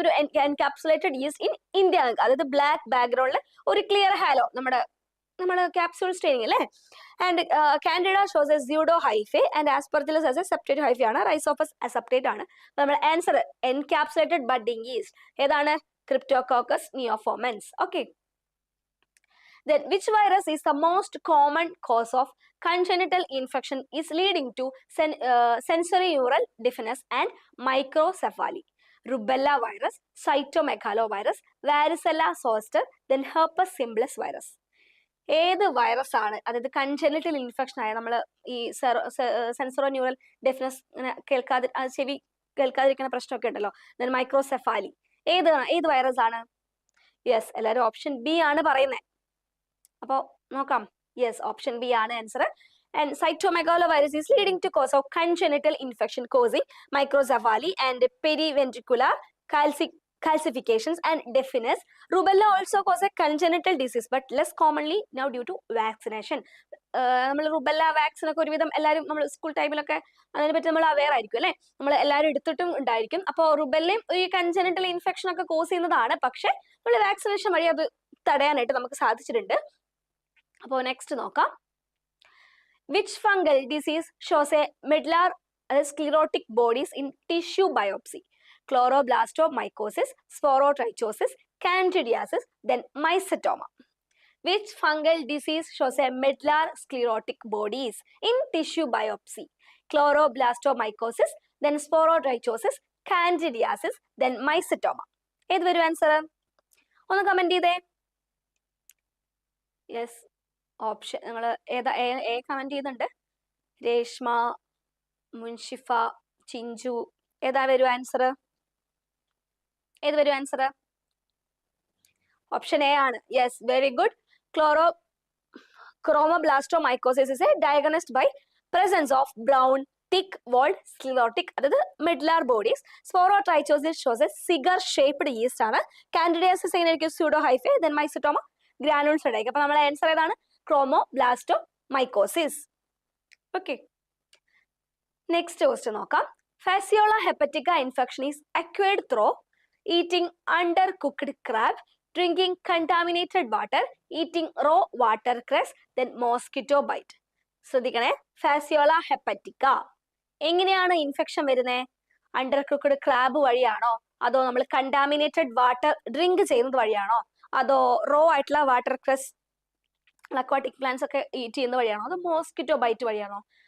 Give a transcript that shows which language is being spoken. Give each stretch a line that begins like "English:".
Malayalam: ഒരു encapsulated east in India, അതായത് black ബാക്ക്ഗ്രൗണ്ടിൽ ഒരു ക്ലിയർ ഹാലോ, നമ്മുടെ ക്യാപ്സ്യൂൾ സ്റ്റെയിനിങ് അല്ലേ.
English: And candida shows a pseudo hyphae and aspergillus as a septate hyphae ആണ്.
Malayalam: റൈസോഫസ് സെപ്റ്റേറ്റ് ആണ്. നമ്മുടെ ആൻസർ എൻകാപ്സുലേറ്റഡ് ബഡ്ഡിംഗ് ഈസ്റ്റ് ഏതാണ്? Cryptococcus നിയോഫോമൻസ്.
English: Okay, then which virus is the most common cause of congenital infection is leading to sensorineural deafness and microcephaly? Rubella virus, cytomegalovirus, varicella zoster, then herpes simplex virus.
Malayalam: ഏത് virus ആണ്? അതായത് congenital infection ആയ നമ്മൾ ഈ സെൻസറോ deafness കേൾക്കാതെ ചെവി കേൾക്കാതിരിക്കുന്ന പ്രശ്നമൊക്കെ ഉണ്ടല്ലോ, then മൈക്രോസെഫാലി. ഏത് വൈറസ് ആണ്? യെസ്, എല്ലാവരും ഓപ്ഷൻ ബി ആണ് പറയുന്നത്. അപ്പോ നോക്കാം. യെസ്, ഓപ്ഷൻ ബി ആണ് answer.
English: And cytomegalovirus is leading to cause of congenital infection causing microcephaly and periventricular calcifications and deafness. Rubella also causes a congenital disease, but less commonly now due to vaccination.
Malayalam: നമ്മൾ rubella vaccine ഒക്കെ ഒരുവിധം എല്ലാവരും നമ്മൾ school ടൈമിലൊക്കെ അതിനെപ്പറ്റി നമ്മൾ aware ആയിരിക്കും അല്ലെ, നമ്മൾ എല്ലാവരും എടുത്തിട്ടും ഉണ്ടായിരിക്കും. അപ്പോൾ റുബല്ലയും ഈ കൺജനിറ്റൽ ഇൻഫെക്ഷൻ ഒക്കെ കോസ് ചെയ്യുന്നതാണ്, പക്ഷെ നമ്മൾ വാക്സിനേഷൻ വഴി അത് തടയാനായിട്ട് നമുക്ക് സാധിച്ചിട്ടുണ്ട്. അപ്പോൾ നെക്സ്റ്റ് നോക്കാം.
English: Which fungal disease shows a medullary sclerotic bodies in tissue biopsy? Chloroblastomycosis, sporotrichosis, candidiasis, then mycetoma. Which fungal disease shows a medullary sclerotic bodies in tissue biopsy? Chloroblastomycosis, then sporotrichosis, candidiasis, then mycetoma.
Malayalam: ഏത് വരും answer? ഒന്ന് comment ചെയ്തേ. Yes, option നിങ്ങൾ ഏതാ A comment ചെയ്യുന്നുണ്ട്. രേഷ്മ, മുൻഷിഫ, ചിഞ്ചു, ഏതാ വരും answer? ഏത് വരും ആൻസർ? ഓപ്ഷൻ എ ആണ്. Yes, very good.
English: Chromoblastomycosis is diagnosed by presence of brown thick walled sclerotic, അതായത് medullary bodies. Sporotrichosis shows a cigar shaped yeast ആണ്.
Malayalam: Candidiasis എങ്ങനെയായിരിക്കും?
English: pseudo hyphae, then mycetoma granules
Malayalam: ഉണ്ടായിരിക്കും. അപ്പൊ നമ്മുടെ answer ഏതാണ്? Chromoblastomycosis. Okay, next question നോക്കാം.
English: Fasciola hepatica infection is acquired through eating undercooked crab, drinking contaminated water, eating raw watercress, then mosquito bite.
Malayalam: ശ്രദ്ധിക്കണേ, Fasciola ഹെപ്പറ്റിക്ക എങ്ങനെയാണ് infection വരുന്നത്? Under cooked crab വഴിയാണോ, അതോ നമ്മൾ കണ്ടാമിനേറ്റഡ് വാട്ടർ ഡ്രിങ്ക് ചെയ്യുന്നത് വഴിയാണോ, അതോ raw ആയിട്ടുള്ള water cress aquatic plants ഒക്കെ eat ചെയ്യുന്ന വഴിയാണോ, അതോ മോസ്കിറ്റോ ബൈറ്റ് വഴിയാണോ?